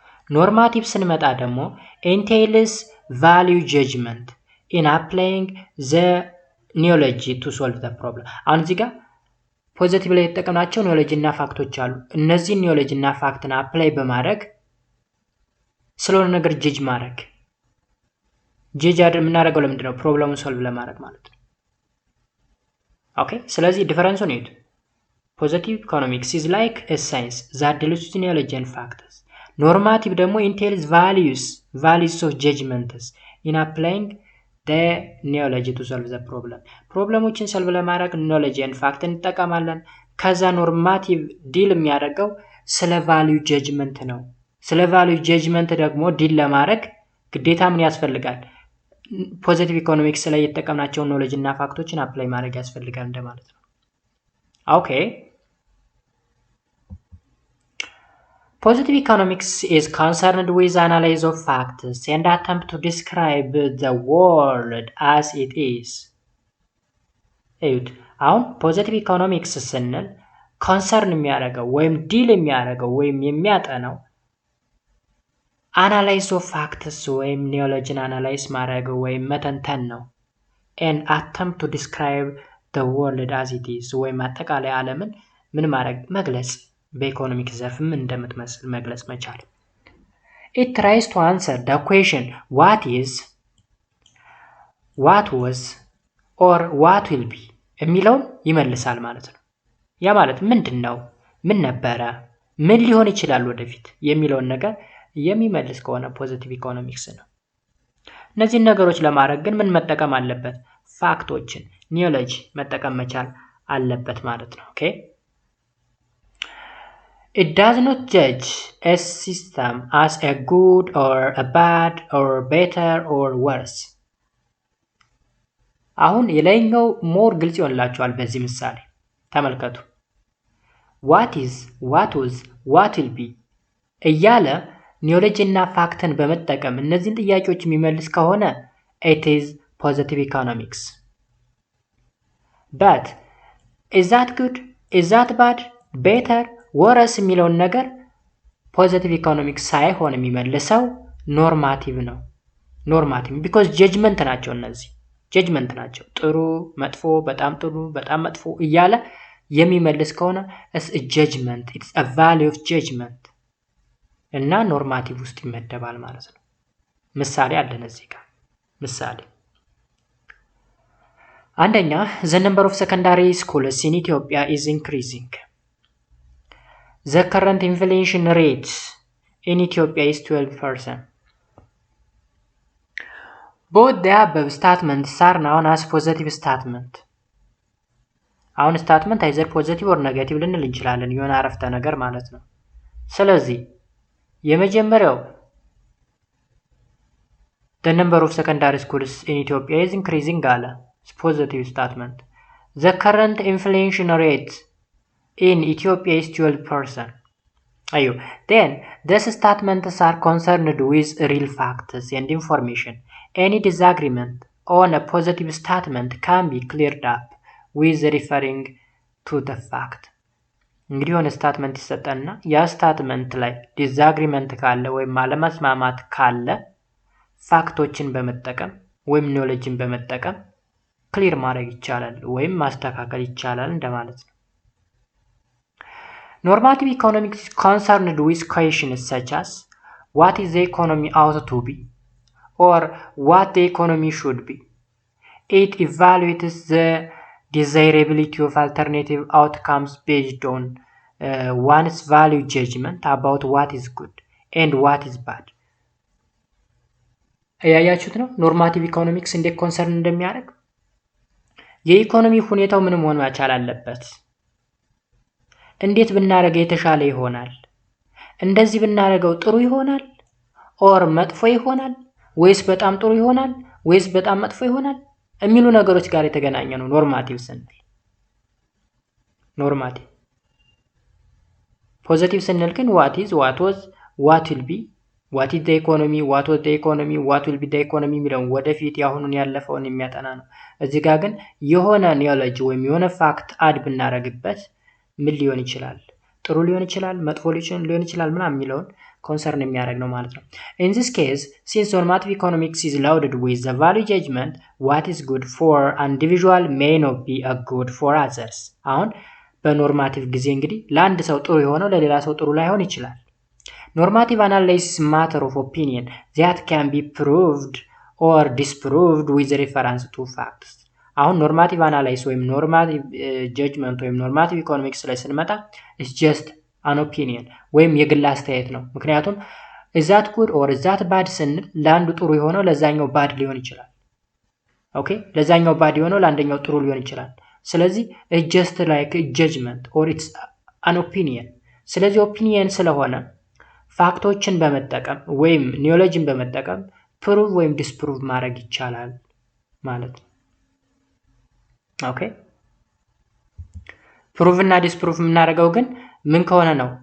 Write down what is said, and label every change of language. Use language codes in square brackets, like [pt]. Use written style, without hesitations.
[am] ኖርማቲቭ ስንመጣ ደግሞ [en] entails value judgment in applying the [am] ኒዮሎጂ [en] to solve the problem። [am] አሁን እዚህ ጋር ፖዚቲቭ ላይ የተጠቀምናቸው ኒዮሎጂ እና ፋክቶች አሉ። እነዚህ ኒዮሎጂ እና ፋክትን አፕላይ በማድረግ ስለሆነ ነገር ጀጅ ማድረግ ጀጅ የምናደርገው ለምንድን ነው? ፕሮብለሙን ሶልቭ ለማድረግ ማለት ነው። ኦኬ ስለዚህ ዲፈረንሱ ነው። ፖዚቲቭ ኢኮኖሚክስ [en] is like a science that deals with knowledge and facts. [am] ኖርማቲቭ ደግሞ [en] entails values values of judgments in applying the knowledge to solve the problem. [am] ፕሮብለሞችን ሰልቭ ለማድረግ [en] knowledge and fact [am] እንጠቀማለን። ከዛ ኖርማቲቭ ዲል የሚያደርገው ስለ ቫልዩ ጀጅመንት ነው። ስለ ቫልዩ ጀጅመንት ደግሞ ዲል ለማድረግ ግዴታ ምን ያስፈልጋል? ፖዚቲቭ ኢኮኖሚክስ ላይ የተጠቀምናቸውን ኖሌጅ እና ፋክቶችን አፕላይ ማድረግ ያስፈልጋል እንደማለት ነው። [en] ኦኬ Positive economics is concerned with analysis of facts and attempt to describe the world as it is. [am] አሁን ፖዚቲቭ ኢኮኖሚክስ ስንል ኮንሰርን የሚያደርገው ወይም ዲል የሚያደርገው ወይም የሚያጠናው አናላይዝ ኦፍ ፋክትስ ወይም ኒዮሎጂን አናላይዝ ማድረግ ወይም መተንተን ነው። [en] and attempt to describe the world as it is [am] ወይም አጠቃላይ ዓለምን ምን ማድረግ መግለጽ በኢኮኖሚክ ዘርፍ ምን እንደምትመስል መግለጽ መቻል። [en] It tries to answer the question what is, what was or what will be [am] የሚለውን ይመልሳል ማለት ነው። ያ ማለት ምንድነው፣ ምን ነበረ፣ ምን ሊሆን ይችላል ወደፊት የሚለውን ነገር የሚመልስ ከሆነ ፖዚቲቭ ኢኮኖሚክስ ነው። እነዚህን ነገሮች ለማድረግ ግን ምን መጠቀም አለበት? ፋክቶችን ኒዮሎጂ መጠቀም መቻል አለበት ማለት ነው። [en] ኦኬ It does not judge a system as a good or a bad or better or worse. [am] አሁን የላይኛው ሞር ግልጽ ይሆንላችኋል በዚህ ምሳሌ ተመልከቱ። [en] what is, what was, what will be [am] እያለ ኒዮሎጂ እና ፋክትን በመጠቀም እነዚህን ጥያቄዎች የሚመልስ ከሆነ [en] it is positive economics. But is that good? Is that bad? Better? [am] ወረስ የሚለውን ነገር ፖዚቲቭ ኢኮኖሚክስ ሳይሆን የሚመልሰው ኖርማቲቭ ነው። ኖርማቲቭ ቢኮዝ ጀጅመንት ናቸው። እነዚህ ጀጅመንት ናቸው። ጥሩ፣ መጥፎ፣ በጣም ጥሩ፣ በጣም መጥፎ እያለ የሚመልስ ከሆነ [en] it's a judgment, it's a value of judgment [am] እና ኖርማቲቭ ውስጥ ይመደባል ማለት ነው። ምሳሌ አለን እዚህ ጋር ምሳሌ አንደኛ [en] the number of secondary schools in Ethiopia is increasing. The current inflation rate in Ethiopia is 12%. Both the above statements are known as positive statement. አሁን statement either positive or negative [am] ልንል እንችላለን የሆነ አረፍተ ነገር ማለት ነው። ስለዚህ የመጀመሪያው [en] the number of secondary schools in Ethiopia is increasing አለ positive statement. The current inflation rate in Ethiopia is 12%. Then these statements are concerned with real facts and information. Any disagreement on a positive statement can be cleared up with referring to the fact. [am] እንግዲህ የሆነ ስታትመንት ይሰጠና ያ ስታትመንት ላይ ዲስአግሪመንት ካለ ወይም አለመስማማት ካለ ፋክቶችን በመጠቀም ወይም ኖሌጅን በመጠቀም ክሊር ማድረግ ይቻላል ወይም ማስተካከል ይቻላል እንደማለት ነው። [en] Normative economics is concerned with questions such as what is the economy ought to be or what the economy should be. It evaluates the desirability of alternative outcomes based on one's value judgment about what is good and what is bad. [am] ያያችሁት ነው ኖርማቲቭ ኢኮኖሚክስ እንዴት ኮንሰርን እንደሚያደርግ። የኢኮኖሚ ሁኔታው ምን መሆን መቻል አለበት? እንዴት ብናረገው የተሻለ ይሆናል? እንደዚህ ብናረገው ጥሩ ይሆናል ኦር መጥፎ ይሆናል ወይስ በጣም ጥሩ ይሆናል ወይስ በጣም መጥፎ ይሆናል የሚሉ ነገሮች ጋር የተገናኘ ነው ኖርማቲቭ ስንል። ኖርማቲቭ ፖዚቲቭ ስንል ግን [en] what is, what was, what will be, what is the economy, [am] what was the economy, what will be the economy የሚለው ወደፊት ያሁኑን ያለፈውን የሚያጠና ነው። እዚህ ጋር ግን የሆነ ኒዮሎጂ ወይም የሆነ ፋክት አድ ብናረግበት ምን ሊሆን ይችላል? ጥሩ ሊሆን ይችላል፣ መጥፎ ሊሆን ይችላል ምናምን የሚለውን ኮንሰርን የሚያደርግ ነው ማለት ነው። [en] In this case, since normative economics is loaded with the value judgment, what is good for an individual may not be a good for others. [am] አሁን በኖርማቲቭ ጊዜ እንግዲህ ለአንድ ሰው ጥሩ የሆነው ለሌላ ሰው ጥሩ ላይሆን ይችላል። [en] Normative analysis is matter of opinion that can be proved or disproved with reference to facts. [am] አሁን ኖርማቲቭ አናላይስ ወይም ኖርማቲቭ ጀጅመንት ወይም ኖርማቲቭ ኢኮኖሚክስ ላይ ስንመጣ [en] it's just an opinion [am] ወይም የግል አስተያየት ነው። ምክንያቱም [en] is that good or is that bad [am] ስንል ለአንዱ ጥሩ የሆነው ለዛኛው ባድ ሊሆን ይችላል። ኦኬ ለዛኛው ባድ የሆነው ለአንደኛው ጥሩ ሊሆን ይችላል። ስለዚህ [en] it's just like a judgment or it's an opinion። [am] ስለዚህ ኦፒኒየን ስለሆነ ፋክቶችን በመጠቀም ወይም ኒዮሎጂን በመጠቀም ፕሩቭ ወይም ዲስፕሩቭ ማድረግ ይቻላል ማለት ነው። ኦኬ ፕሩቭ እና ዲስፕሩቭ የምናደርገው ግን ምን ከሆነ ነው?